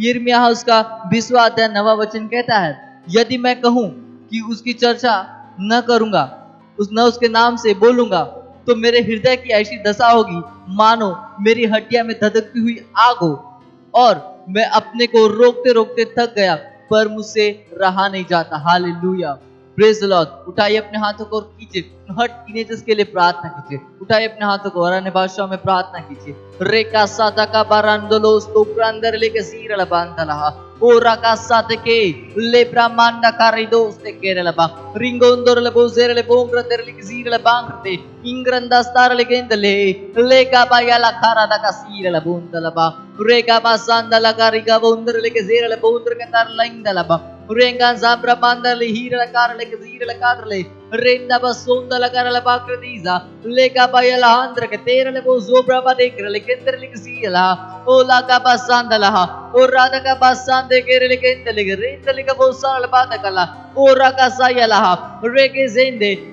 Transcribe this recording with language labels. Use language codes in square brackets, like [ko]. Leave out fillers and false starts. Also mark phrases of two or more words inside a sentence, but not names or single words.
[hi] यिर्मयाह उसका 20वां अध्याय 9वां वचन कहता है, यदि मैं कहूं कि उसकी चर्चा न करूंगा, न उसके नाम से बोलूंगा, तो मेरे हृदय की ऐसी दशा होगी मानो मेरी हड्डियां में धधकती हुई आग हो, और मैं अपने को रोकते रोकते थक गया पर मुझसे रहा नहीं जाता। [en] Hallelujah, praise the Lord. [hi] उठाइए अपने हाथों को और कीजिए हर टीनेजर्स के लिए प्रार्थना कीजिए। उठाइए अपने हाथों को और अन्य भाषाओं में प्रार्थना कीजिए। रेका साता का बारांदोलो स्तोप्रांदर लेके सीरल बांधला ओ राका साते के ले ब्रह्मांड कारिदोस ते केरल बा रिंगोंदर ले बोजेर ले बोंग्र तेर ले सीरल बांगते इंग्रंदा स्तार ले गेंदले लेका बायाला खारादा का सीरल बोंदला बा रेका बा सांदला कारिगा बोंदर ले के जेरल बोंदर के तार लाइंदला बा रेंगा जाब्रा बांदले हीरल कार ले के सीरल कार ले रेंदा बसोंदला करल बाक्रदीजा लेका बायाला आंद्र के तेर ले बोजोब्रा बा देख ले केंद्र ले सीला ओला का बसांदला ओ राधा का बसांदे केरल के इंदले रेंदले का बोसाल बात कला ओ राका सायला रेके जेंदे